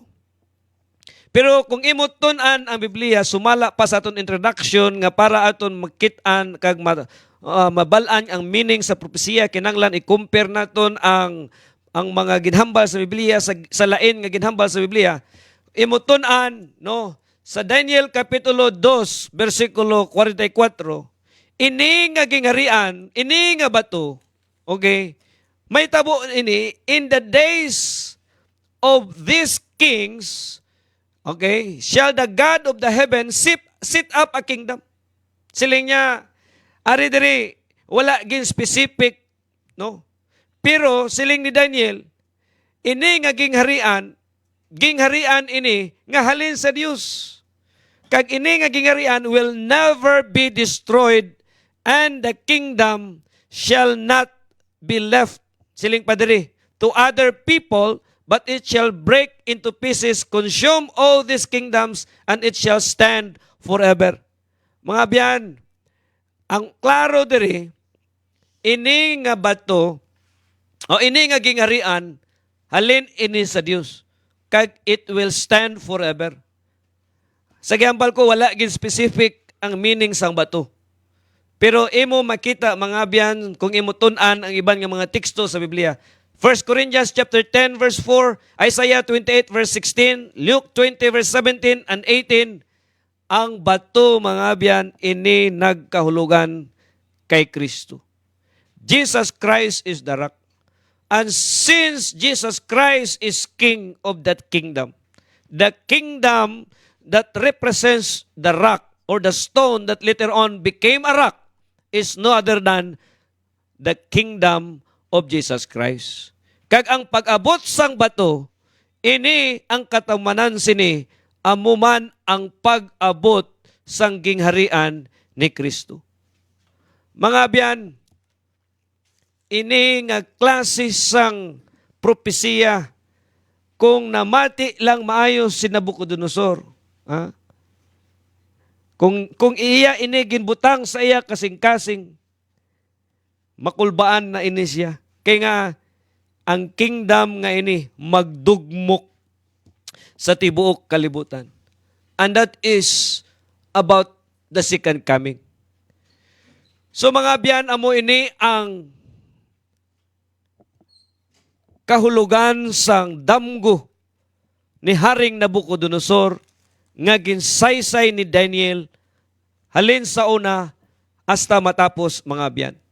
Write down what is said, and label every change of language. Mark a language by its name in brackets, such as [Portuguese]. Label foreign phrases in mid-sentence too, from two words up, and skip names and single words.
[Hiligaynon] Pero kung imutun-an ang Biblia, sumala pa sa aton introduction nga para aton makit-an kag mabalaan ang meaning sa propesiya, kinanglan i-compare naton ang mga ginhambal sa Biblia sa lain nga ginhambal sa Biblia. Imutun-an, no, sa Daniel kapitulo 2 bersikulo 44, ini nga gingarian, ini nga bato, okay, may tabo ini, [English] in the days of these kings, okay, shall the God of the heaven sit up a kingdom. [Hiligaynon] Siling niya, ari diri, wala gin specific, no? Pero siling ni Daniel, ini nga gingharian ini nga halin sa Dios. Kag ini nga gingharian [English] will never be destroyed, and the kingdom shall not be left, [Hiligaynon] siling pa diri, [English] to other people, but it shall break into pieces, consume all these kingdoms, and it shall stand forever. [Hiligaynon] Mga biyan, ang klaro diri, ini nga bato, o ini nga gingarian, halin ini sa Dios, kag [English] it will stand forever. [Hiligaynon] Sa giambal ko, wala gin specific ang meaning sang bato. Pero imo makita mga biyan kung imo tun-an ang iban nga mga teksto sa Biblia. [English] 1 Corinthians chapter 10 verse 4, Isaiah 28 verse 16, Luke 20 verse 17 and 18, [Hiligaynon] ang bato mga biyan ini nagkahulugan kay Kristo. [English] Jesus Christ is the rock. And since Jesus Christ is king of that kingdom, the kingdom that represents the rock or the stone that later on became a rock is no other than the kingdom of Jesus Christ. [Hiligaynon] Kag ang pag-abot sang bato, ini ang katamanan sini, amuman ang pag-abot sang gingharian ni Kristo. Mga biyan, ini nga klase sang propesiya kung namati lang maayo si Nabucodonosor. Ha? Kung iya ini ginbutang sa iya kasing-kasing, makulbaan na ini siya. Kaya nga, ang kingdom nga ini magdugmok sa tibuok kalibutan. [English] And that is about the second coming. [Hiligaynon] So mga biyan, amo ini ang kahulugan sang damgo ni Haring Nabucodonosor nga ginsaysay ni Daniel halin sa una hasta matapos mga biyan.